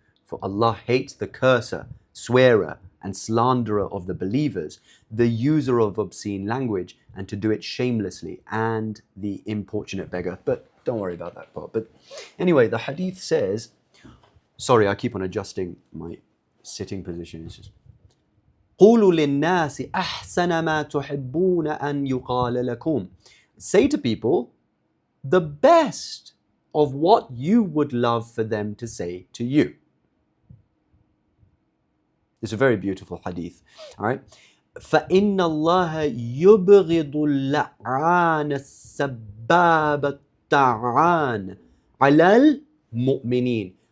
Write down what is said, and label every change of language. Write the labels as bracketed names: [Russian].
[English] For Allah hates the curser, swearer, and slanderer of the believers, the user of obscene language, and to do it shamelessly, and the importunate beggar. But don't worry about that part. But anyway, the hadith says, sorry, I keep on adjusting my sitting position. It's just, [Arabic] قُولُوا لِلنَّاسِ أَحْسَنَ مَا تُحِبُّونَ أَن يُقَالَ لَكُمْ. [English] Say to people the best of what you would love for them to say to you. It's a very beautiful hadith. All right. [Arabic] فَإِنَّ اللَّهَ يُبْغِضُ اللَّعَانَ السَّبَّابَ الطَّعَانَ عَلَى الْمُؤْمِنِينَ.